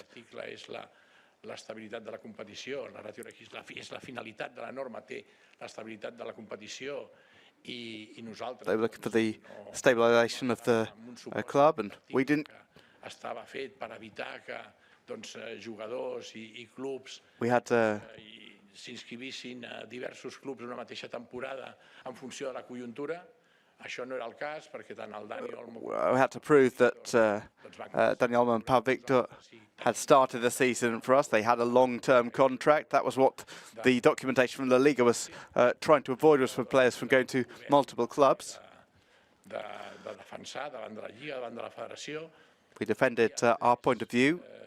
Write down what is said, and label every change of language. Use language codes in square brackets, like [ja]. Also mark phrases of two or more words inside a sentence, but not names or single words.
[en] They were looking for the stabilization of the club, and we didn't. We had [ca] s'inscrivissin diversos clubs en una mateixa temporada en funció de la conjuntura. Això no era el cas perquè tant el Dani Olmo... [en] We had to prove that Dani Olmo and Pau Víctor had started the season for us. They had a long-term contract. That was what the documentation from LaLiga was trying to avoid, was for players from going to multiple clubs. We defended our point of view.